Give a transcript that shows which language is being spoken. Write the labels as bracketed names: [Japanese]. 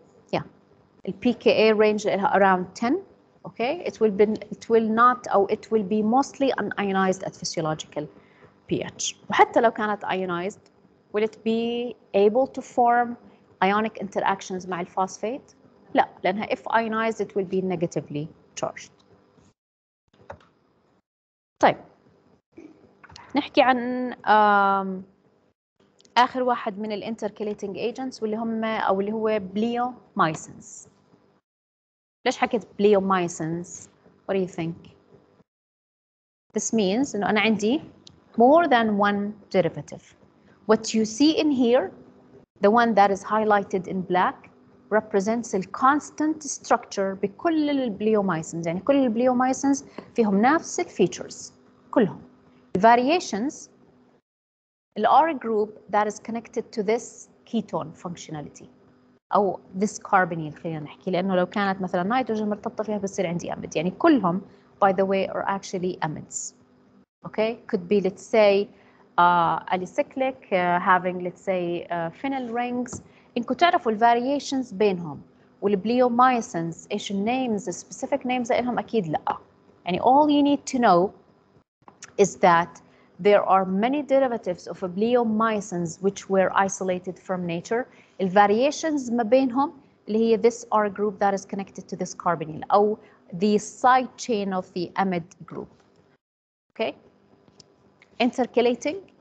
[English] Yeah, the pKa range [Arabic] لإلها [English] around 10. Okay, it will not, or it will be mostly unionized at physiological pH. [Arabic] وحتى لو كانت [English] ionized, will it be able to form ionic interactions [Arabic] مع الفوسفات؟ لا، لأنها [English] if ionized it will be negatively charged. [Arabic] طيب نحكي عن آخر واحد من ال intercalating agents واللي هم أو اللي هو bleomycins. ليش حكيت bleomycins? [English] What do you think? This means [Arabic] إنه أنا عندي [English] more than one derivative. What you see in here, the one that is highlighted in black, represents the constant structure [Arabic] بكل البليومايسنز. يعني كل البليومايسنز فيهم نفس الفيتشرز كلهم. [English] The variations, the R group that is connected to this ketone functionality أو this carbonyl [Arabic] خلينا نحكي، لأنه لو كانت مثلا نيتروجين مرتبطة فيها بتصير عندي أميد. [English] يعني كلهم by the way are actually amides. Okay, could be, let's say, alicyclic, having let's say phenyl rings. [Arabic] انكم تعرفوا الفاريشنز بينهم والبليومايسنز ايش النيمز السبيسيفيك نيمز لهم اكيد لا. [English] يعني all you need to know is that there are many derivatives of bleomycins which were isolated from nature. [Arabic] الفاريشنز ما بينهم اللي هي [English] this R group that is connected to this carbonyl أو the side chain of the amide group. Okay? Intercalating.